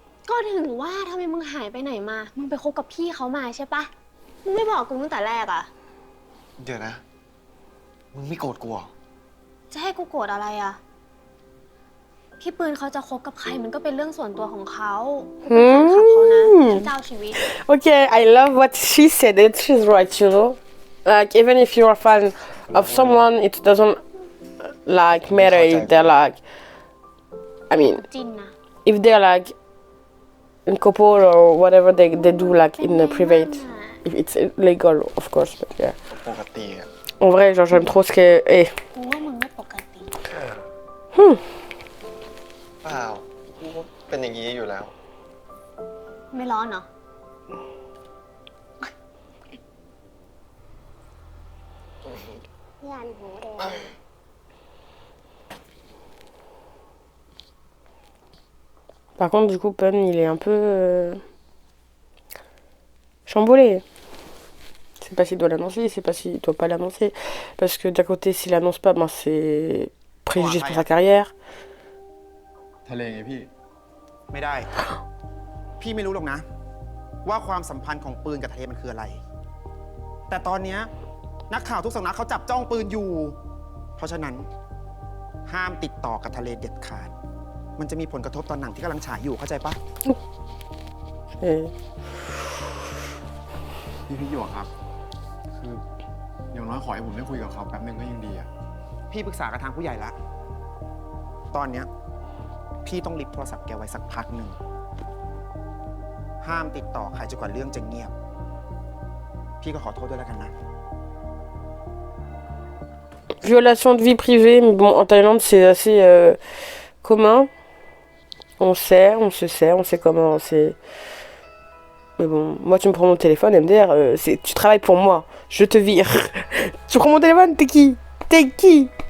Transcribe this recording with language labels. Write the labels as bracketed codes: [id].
[th] ก็ถึงว่าทำไมมึงหายไปไหนมา มึงไปคบกับพี่เขามาใช่ปะ มึงไม่บอกกูตั้งแต่แรกอะ เดี๋ยวนะ มึงไม่โกรธกูเหรอ จะให้กูโกรธอะไรอะพี่ปืนเขาจะคบกับใครมันก็เป็นเรื่องส่วนตัวของเขากูเป็นแฟนคลับเขานะที่เจ้าชีวิต [en] Okay, I love what she said. And she's right, you know. Like, even if you're a fan of someone, it doesn't, like, matter if they're, like... I mean, [th] จินนะ [en] if they're, like, in couple or whatever they do, like, in the private. If it's illegal, of course, but yeah. [th] ปกติอะ [fr] En vrai, genre, j'aime trop ce que... Eh. [th] กูว่ามึงไม่ปกติ เปล่ากูก็เป็นอย่างนี้อยู่แล้ว ไม่ร้อนเหรอ ยันหูแดง [fr] Par contre, du coup, Pun, il est un peu... chamboulé. Je sais pas s'il doit l'annoncer, je sais pas s'il doit pas l'annoncer. Parce que d'un côté, s'il l'annonce pas, ben c'est préjudice pour sa carrière. [th] ทะเลไงพี่ ไม่ได้ พี่ไม่รู้หรอกนะ ว่าความสัมพันธ์ของปืนกับทะเลมันคืออะไร แต่ตอนเนี้ยนักข่าวทุกสำนักเขาจับจ้องปืนอยู่ เพราะฉะนั้น ห้ามติดต่อกับทะเลเด็ดขาด มันจะมีผลกระทบตอนหนังที่กำลังฉายอยู่เข้าใจปะ [fr] Et... [th] พี่หยวกครับ คืออย่างน้อยขอให้ผมได้คุยกับเขาแป๊บนึงก็ยังดีอะ พี่ปรึกษากับทางผู้ใหญ่ละ ตอนเนี้ยพี่ต้องลิฟโทรศัพท์แกไว้สักพักหนึ่ง ห้ามติดต่อใครจนกว่าเรื่องจะเงียบ พี่ก็ขอโทษด้วยแล้วกันนะ [fr] Violation de vie privée, mais bon, en Thaïlande, c'est assez commun. On sait, on sait comment, c'est... Mais bon, moi, tu me prends mon téléphone, MDR, tu travailles pour moi. Je te vire. Tu prends mon téléphone, t'es qui? T'es qui?